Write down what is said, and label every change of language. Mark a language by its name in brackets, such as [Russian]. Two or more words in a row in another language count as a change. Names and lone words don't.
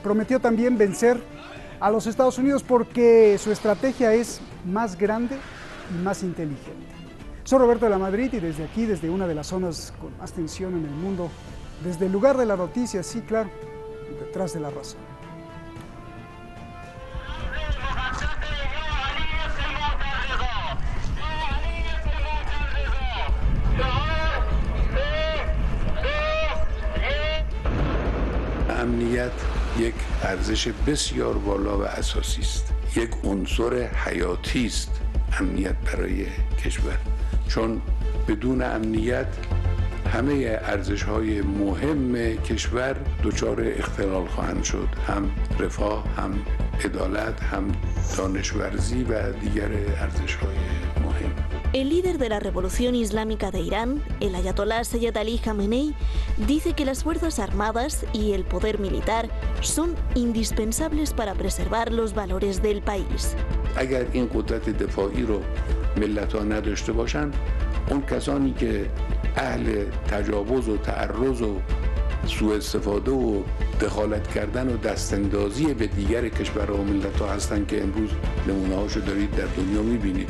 [Spanish] Prometió también vencer a los Estados Unidos porque su estrategia es más grande y más inteligente. Soy Roberto de la Madrid y desde aquí, desde una de las zonas con más tensión en el mundo, desde el lugar de la noticia, sí, claro, detrás de la razón. [Persian] امنیت یک ارزش بسیار بالا و اساسی است. یک عنصر حیاتی است امنیت برای کشور. چون بدون امنیت همه ارزش‌های مهم کشور دچار اختلال خواهند شد. هم رفاه، هم عدالت، هم دانشورزی و دیگر ارزش‌های مهم. [Spanish] El líder de la Revolución Islámica de Irán, el ayatolá Sayyid Ali Khamenei, dice que las fuerzas armadas y el poder militar son indispensables para preservar los valores del país. [Persian] اگر این قدرت دفاعی رو ملت‌ها نداشته باشند، اون کسانی که اهل تجاوز و تعرض و سوء استفاده و دخالت کردن و دستاندازی به دیگر کشورها و ملت‌ها هستند که امروز نمونه‌هاشو دارید در دنیا می‌بینید.